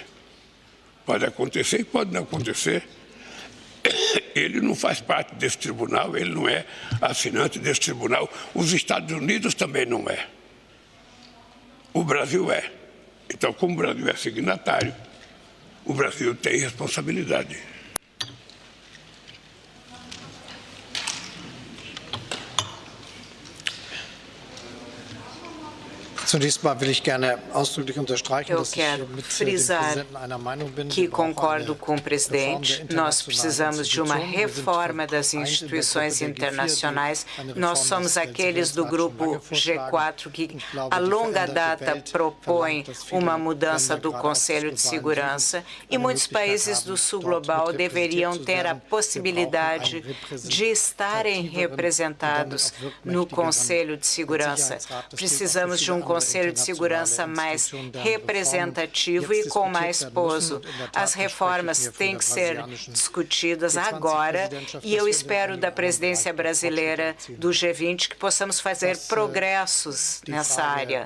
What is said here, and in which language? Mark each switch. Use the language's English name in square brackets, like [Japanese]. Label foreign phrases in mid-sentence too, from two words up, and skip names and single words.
[Portuguese] Pode acontecer e pode não acontecer. Ele não faz parte desse tribunal, ele não é assinante desse tribunal. Os Estados Unidos também não é. O Brasil é. Então, como o Brasil é signatário, o Brasil tem responsabilidade. [German] Zunächst mal will ich gerne ausdrücklich unterstreichen, [Portuguese] Eu [German] dass ich [Portuguese] quero [German] mit dem [Portuguese] frisar [German] Präsidenten einer Meinung bin. [Portuguese] que [German] Wir brauchen [Portuguese] concordo [German] eine [Portuguese] com o presidente. [German] Reform der [Portuguese] Nós [German] internationalen [Portuguese] precisamos de uma [German] Institutionen. Wir sind [Portuguese] reforma das [German] vereint in der [Portuguese] instituições [German] Gruppe der G4, die [Portuguese] internacionais. [German] eine [Portuguese] Nós [German] Reform [Portuguese] somos [German] des [Portuguese] aqueles do [German] Weltverkehrsrats schon [Portuguese] grupo [German] lange vorschlagen. [Portuguese] G4 que, [German] Ich glaube, [Portuguese] a [German] die [Portuguese] longa [German] veränderte [Portuguese] data, [German] Welt [Portuguese] propõem [German] verlangt, dass viele [Portuguese] uma mudança [German] Länder, [Portuguese] do [German] gerade [Portuguese] Conselho [German] aus [Portuguese] de [German] globalen [Portuguese] Segurança [German] Süden, [Portuguese] e [German] eine [Portuguese] muitos [German] Möglichkeit [Portuguese] países [German] haben, [Portuguese] do Sul [German] dort [Portuguese] global [German] mit [Portuguese] deveriam [German] repräsentiert zu [Portuguese] ter a [German] werden. [Portuguese] possibilidade [German] Wir brauchen [Portuguese] de estarem representados no Conselho de Segurança. Precisamos de um Conselho de Segurança mais representativo e com mais peso. As reformas têm que ser discutidas agora e eu espero da presidência brasileira do G20 que possamos fazer progressos nessa área.